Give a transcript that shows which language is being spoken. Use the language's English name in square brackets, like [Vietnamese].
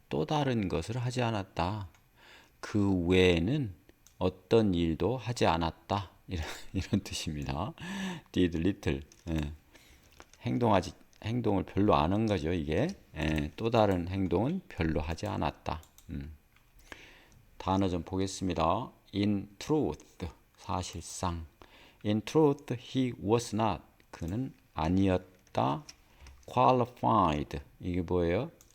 [Korean] 또 다른 것을 하지 않았다. 그 외에는 어떤 일도 하지 않았다. 이런 뜻입니다. [English] did little. [Korean] 행동을 별로 안 한 거죠, 이게. 또 다른 행동은 별로 하지 않았다. 단어 좀 보겠습니다. [English] In truth, [Korean] 사실상. [English] In truth, he was not. [Korean] 그는 아니었다. Qualified, 이게 뭐예요?